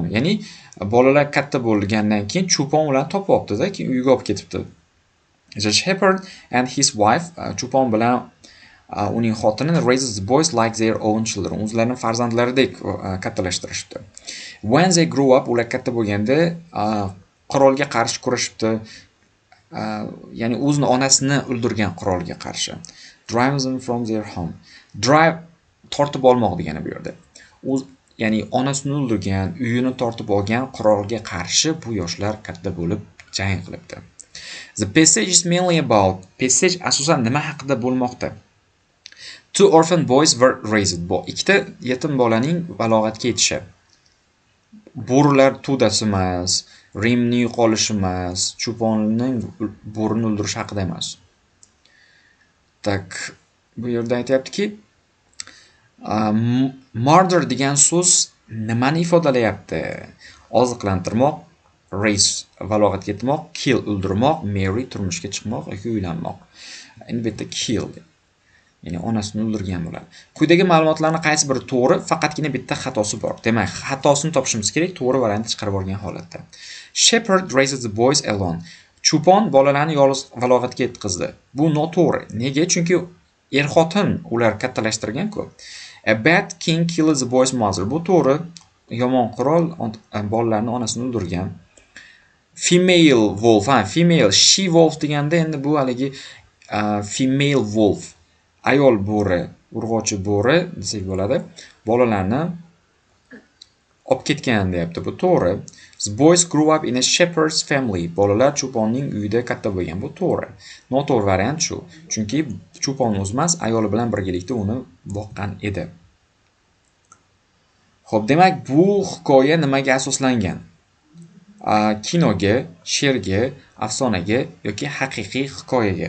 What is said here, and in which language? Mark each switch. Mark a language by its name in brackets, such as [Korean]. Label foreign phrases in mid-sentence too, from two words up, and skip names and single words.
[Uzbek] Ya'ni bolalar katta bo'lgandan keyin cho'pon ularni topib olibdi-da, keyin uyga olib ketibdi. [English] The shepherd and his wife, [Uzbek] cho'pon bilan uning xotini [English] raises the boys like their own children. [Uzbek] O'zlarini farzandlaridek kattalashtirishdi. [English] When they grew up, [Uzbek] ular katta bo'lganda qirolga qarshi kurashibdi. Ya'ni o'zini onasini o'ldirgan qirolga qarshi. [English] Drive them from their home. [Uzbek] Drive tortib olmoq degani bu yerda. Ya'ni onasini o'ldirgan, uyini tortib olgan qirolga qarshi bu yoshlar katta bo'lib jang qilibdi. [English] The passage is mainly about, [Uzbek] passage asosan nima haqida bo'lmoqda? [English] Two orphan boys were raised. [Uzbek] Bu ikkita yetim bolaning balog'atga yetishi. Bo'rilar to'dasi emas, Rimning yo'qolishi emas, cho'ponning bo'rini o'ldirishi haqida emas. Tak, bu yerda aytayaptiki, murder degan so'z nimani ifodalayapti? Oziqlantirmoq, raise balog'atga yetmoq, kill o'ldirmoq, marry turmushga chiqmoq yoki uylanmoq. Endi bu yerda kill, ya'ni onasini o'ldirgan bo'ladi. Quyidagi ma'lumotlarning qaysi biri to'g'ri, faqatgina bitta xatosi bor. Demak, xatosini topishimiz kerak, to'g'ri variantni chiqarib olgan holatda. [English] Shepherd raises the boys alone. [Uzbek] Cho'pon bolalarni yolg'iz balog'atga yetkazdi. Bu noto'g'ri. Nega? Chunki er-xotin ular kattalashtirgan-ku. [English] A bad king kills the boy's mother. [Uzbek] Bu to'g'ri. Yomon qirol bolalarni onasini o'ldirgan. [English] Female wolf, female she wolf [Uzbek] deganda endi bu haligi [English] female wolf. [Uzbek] Ayol bo'ri, urg'ochi bo'ri desak bo'ladi. Bolalarni olib ketgan deyapti. Bu to'g'ri. [English] The boys grew up in a shepherd's family. [Uzbek] Bolalar cho'ponning uyida katta bo'lgan. Bu to'g'ri. Noto'g'ri variant shu. Chunki cho'pon o'zmas ayoli bilan birgalikda uni boqqan edi. Xo'p, demak bu hikoya nimaga asoslangan? Kinoga, she'rga, afsonaga yoki haqiqiy hikoyaga.